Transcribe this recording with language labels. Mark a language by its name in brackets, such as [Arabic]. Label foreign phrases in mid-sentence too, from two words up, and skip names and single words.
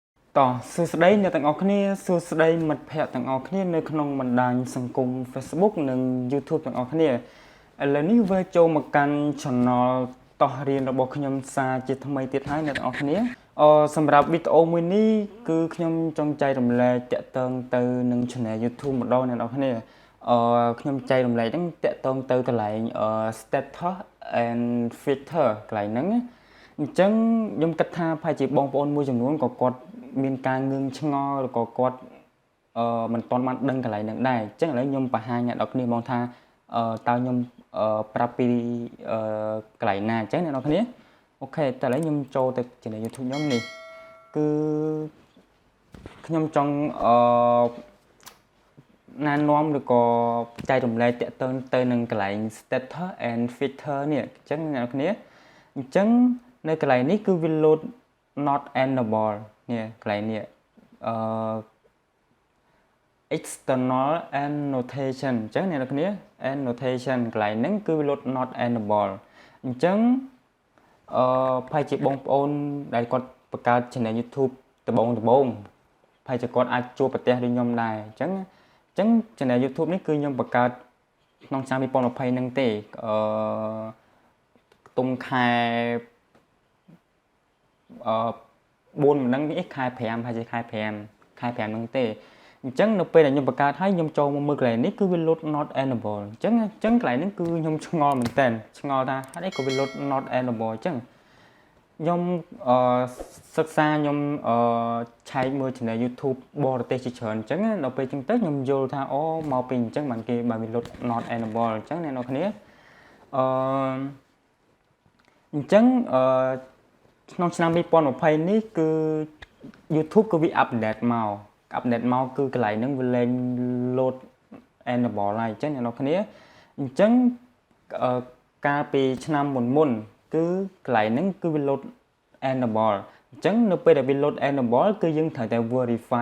[Khmer] តោះសួស្តីអ្នកទាំងអស់គ្នាសួស្តីមិត្តភ័ក្តិទាំងអស់គ្នានៅក្នុងបណ្ដាញសង្គម Facebook និង YouTube ទាំងអស់គ្នាឥឡូវនេះវិលចូលមកកាន់ channel តោះរៀនរបស់ខ្ញុំសារជាថ្មីទៀតហើយអ្នកទាំងអស់គ្នាសម្រាប់វី ដេអូមួយនេះគឺខ្ញុំចង់ចែករំលែកតាក់ទងទៅនឹង channel YouTube ម្ដងអ្នកទាំងអស់គ្នាខ្ញុំចែ ករំលែកហ្នឹងតាក់ទងទៅកន្លែង [English] status and filter [Khmer] កន្លែងហ្នឹងអញ្ចឹងខ្ញុំគិតថាប្រហែលជាបងប្អូនមួយចំនួនក៏គាត់មានការងឿងឆ្ងល់ឬក៏គាត់មិនទាន់បានដឹងកន្លែងហ្នឹងដែរអញ្ចឹងឥឡូវខ្ញុំបង្ហាញអ្នកនរគ្នាមកថាតើខ្ញុំប្រាប់ពីកន្លែងណាអញ្ចឹងអ្នកនរគ្នាអូខេតែឥឡូវខ្ញុំចូលទៅ channel YouTube ខ្ញុំនេះគឺខ្ញុំចង់ ណែនាំឬក៏ចែករំលែកតាក់ទងទៅនឹងកន្លែង [English] status and filter [Khmer] នេះអញ្ចឹងអ្នកនរគ្នាអញ្ចឹងនៅកន្លែងនេះគឺវា [English] load not enabled [Khmer] នេះកន្លែងនេះ [English] external annotation [Khmer] អញ្ចឹងអ្នកនរគ្នា annotation កន្លែងហ្នឹងគឺវា [English] load not enabled [Khmer] អញ្ចឹងប្រហែលជាបងប្អូនដែលគាត់បង្កើត channel YouTube ដំបូងប្រហែលជាគាត់អាចជួបប្រទះដូចខ្ញុំដែរអញ្ចឹង channel YouTube នេះគឺខ្ញុំបង្កើតក្នុងឆ្នាំ2020ហ្នឹងទេខ្ទង់ខែ 4មិនដឹងនេះខែ5ហើយជាខែ5ហ្នឹងទេអញ្ចឹងនៅពេលដែលខ្ញុំបង្កើតហើយខ្ញុំចូលមកមើលកន្លែងនេះគឺវា [English] load not enabled [Khmer] អញ្ចឹងកន្លែងហ្នឹងគឺខ្ញុំឆ្ងល់មែនតើឆ្ងល់ថាហេតុអីក៏វា [English] load not enabled [Khmer] អញ្ចឹងខ្ញុំសិក្សាខ្ញុំឆែកមើល channel YouTube បរទេសជាច្រើនអញ្ចឹងដល់ពេលអញ្ចឹងទៅខ្ញុំយល់ថាអូមកពីអញ្ចឹងបានគេបើវា [English] load not enabled [Khmer] អញ្ចឹងអ្នកនរគ្នា អញ្ចឹងក្នុងឆ្នាំ2020នេះគឺ YouTube គឺវា update មកគឺកន្លែងហ្នឹងវាលែង [English] load enable [Khmer] ហើយអញ្ចឹងអ្នកនរគ្នាអញ្ចឹងកាលពីឆ្នាំមុនគឺកន្លែងហ្នឹងគឺវា [English] load enable [Khmer] អញ្ចឹងនៅពេលដែលវា [English] load enable [Khmer] គឺយើងត្រូវតែ verify